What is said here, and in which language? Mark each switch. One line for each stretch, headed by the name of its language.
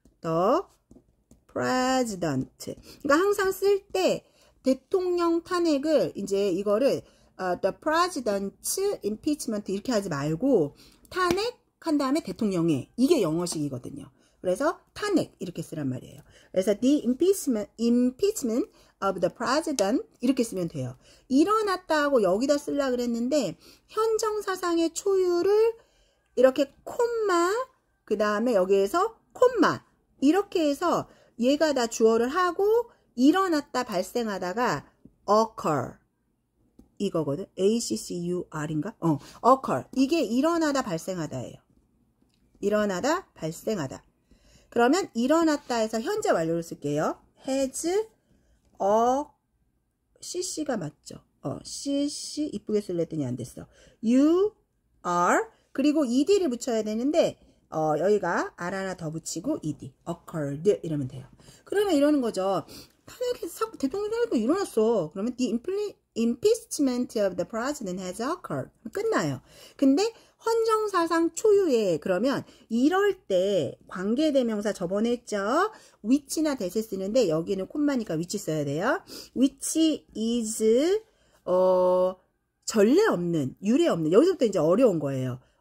English: The president.
Korean: 그러니까 항상 쓸 때 대통령 탄핵을 이제 이거를 the president's impeachment 이렇게 하지 말고 탄핵한 다음에 대통령의 이게 영어식이거든요. 그래서 탄핵 이렇게 쓰란 말이에요.
English: 그래서 the impeachment of the president 이렇게 쓰면 돼요.
Korean: 일어났다 하고 여기다 쓰려고 그랬는데 헌정사상의 초유를 이렇게 콤마 그 다음에 여기에서 콤마 이렇게 해서 얘가 다 주어를 하고 일어났다 발생하다가 occur 이거거든. ACCUR인가? occur 이게 일어나다 발생하다예요. 일어나다 발생하다. 그러면 일어났다 해서 현재 완료를 쓸게요. has cc가 맞죠? cc 이쁘게 쓸랬더니 안 됐어. you are 그리고 ed를 붙여야 되는데 여기가 r 하나 더 붙이고 ed occurred 이러면 돼요. 그러면 이러는 거죠. 대통령 탄핵이 일어났어.
English: 그러면 the impeachment of the president has occurred.
Korean: 끝나요. 근데 헌정사상 초유의 그러면 이럴 때 관계대명사 저번에 했죠. which나 that을 쓰는데 여기는 콤마니까 which 써야 돼요. which is 전례 없는 유례 없는 여기서부터 이제 어려운 거예요.